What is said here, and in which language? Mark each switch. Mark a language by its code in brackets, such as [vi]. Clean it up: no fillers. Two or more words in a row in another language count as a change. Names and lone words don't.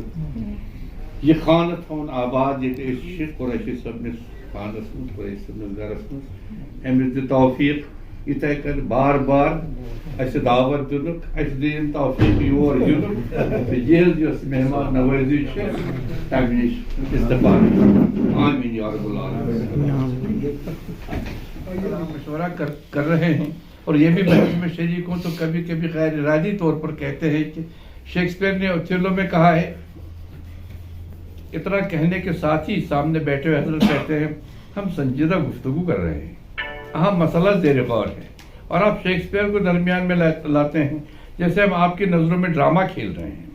[ks] ये खान थोन आबाद ये कुरैशी सबनिस खानस मज, कुरैशी सबनिस गरस मज, अमिस दि तौफीक یِتھَے کٔنۍ بار بار اَسہِ دعوت دِنُک اَسہِ دِیِن توفیٖق یور یِنُک تہٕ یِہٕنٛز یۄس مہمان نوٲزی چھِ تَمہِ نِش استفادٕ کرُن آمین یا رب العالمین. [ur] مشورہ کر رہے ہیں اور یہ بھی بحث میں شریک ہوں تو کبھی کبھی غیر ارادی طور پر کہتے ہیں کہ شیکسپیئر نے اوتھیلو میں کہا ہے. اتنا کہنے کے ساتھ ہی سامنے بیٹھے ہوئے حضرت کہتے ہیں ہم سنجیدہ گفتگو کر رہے ہیں, اہم مسئلہ زیر غور ہے, اور آپ شیکسپیئر کو درمیان میں لاتے ہیں جیسے ہم آپ کی نظروں میں ڈرامہ کھیل رہے ہیں.